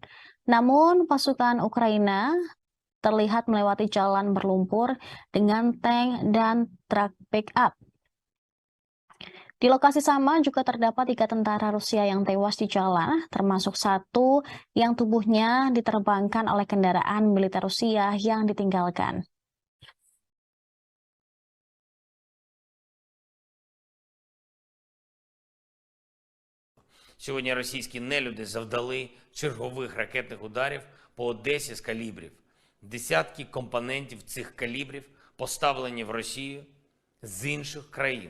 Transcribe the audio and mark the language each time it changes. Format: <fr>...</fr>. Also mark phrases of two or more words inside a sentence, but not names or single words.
<id>Namun pasukan Ukraina terlihat melewati jalan berlumpur dengan tank dan truk pick-up. Di lokasi sama juga terdapat 3 tentara Rusia yang tewas di jalan, termasuk 1 yang tubuhnya diterbangkan oleh kendaraan militer Rusia yang ditinggalkan.</id> <uk>Сьогодні російські нелюди завдали чергових ракетних ударів по Одесі з калібрів. Десятки компонентів цих калібрів поставлені в Росію з інших країн.</uk>